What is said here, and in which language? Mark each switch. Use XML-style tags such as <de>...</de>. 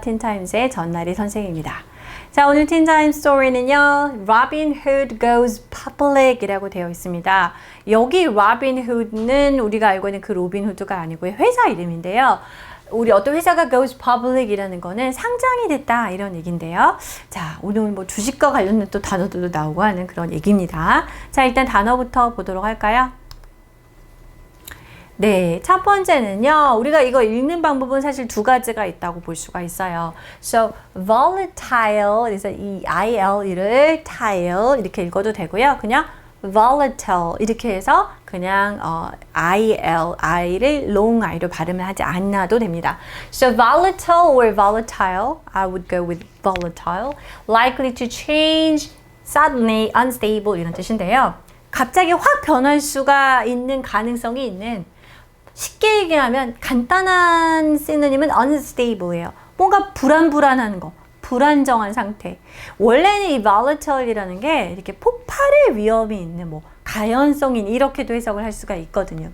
<ko>틴타임스의 전나리 선생입니다. 자, 오늘 틴타임 스토리는요. Robin Hood Goes Public 이라고 되어 있습니다. 여기 Robin Hood는 우리가 알고 있는 그 로빈 후드가 아니고 회사 이름인데요. 우리 어떤 회사가 goes public 이라는 거는 상장이 됐다 이런 얘기인데요. 자, 오늘 뭐 주식과 관련된 또 단어들도 나오고 하는 그런 얘기입니다. 자, 일단 단어부터 보도록 할까요? 네, 첫 번째는요. 우리가 이거 읽는 방법은 사실 두 가지가 있다고 볼 수가 있어요. So, volatile, 그래서 이 IL을 tile 이렇게 읽어도 되고요. 그냥 volatile 이렇게 해서 그냥 I를 long I로 발음을 하지 않아도 됩니다.</ko> <en>So, volatile or volatile, I would go with volatile, likely to change, suddenly, unstable</en> <ko>이런 뜻인데요. 갑자기 확 변할 수가 있는 가능성이 있는 쉽게 얘기하면 간단한 시노님은 unstable예요. 뭔가 불안한 거, 불안정한 상태. 원래는 이 volatile이라는 게 이렇게 폭발의 위험이 있는 뭐 가연성인 이렇게도 해석을 할 수가 있거든요.</ko>